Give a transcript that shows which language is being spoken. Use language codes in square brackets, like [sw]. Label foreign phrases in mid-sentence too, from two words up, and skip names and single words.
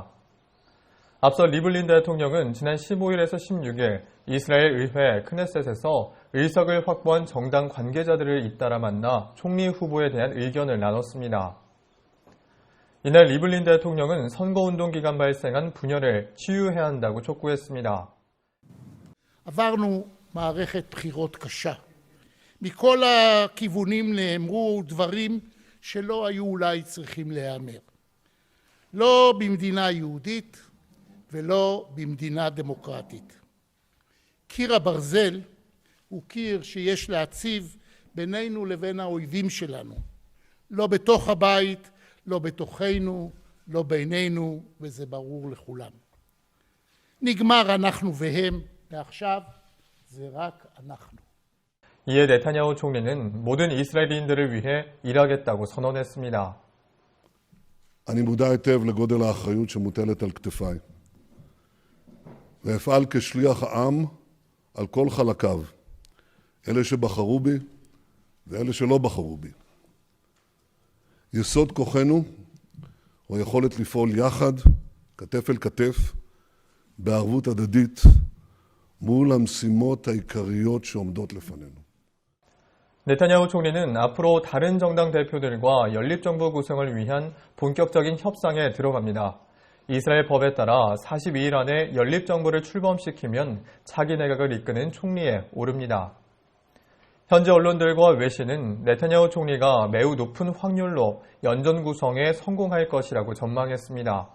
[ko] 앞서 리블린 대통령은 지난 15일에서 16일 이스라엘 의회 크네셋에서 의석을 확보한 정당 관계자들을 잇따라 만나 총리 후보에 대한 의견을 나눴습니다. 이날 리블린 대통령은 선거운동 기간 발생한 분열을 치유해야 한다고 촉구했습니다. [he] עברנו מערכת בחירות קשה. מכל הכיוונים נאמרו דברים שלא היו אולי צריכים להיאמר. לא במדינה יהודית ולא במדינה דמוקרטית. קיר הברזל הוא קיר שיש להציב בינינו לבין האויבים שלנו. לא בתוך הבית, לא בתוכנו, לא בינינו, וזה ברור לכולם. נגמר אנחנו והם, ועכשיו זה רק אנחנו. [ko] 이에 네타냐후 총리는 모든 이스라엘인들을 위해 일하겠다고 선언했습니다. [he] אני מודע היטב לגודל האחריות שמוטלת על כתפיי. ואפעל כשליח העם על כל חלקיו, אלה שבחרו בי ואלה שלא בחרו בי. יסוד כוחנו הוא היכולת לפעול יחד, כתף אל כתף, בערבות הדדית, מול המשימות העיקריות שעומדות לפנינו. [ko] 네타냐후 총리는 앞으로 다른 정당 대표들과 연립정부 구성을 위한 본격적인 협상에 들어갑니다. 이스라엘 법에 따라 42일 안에 연립정부를 출범시키면 차기 내각을 이끄는 총리에 오릅니다. 현지 언론들과 외신은 네타냐후 총리가 매우 높은 확률로 연정 구성에 성공할 것이라고 전망했습니다.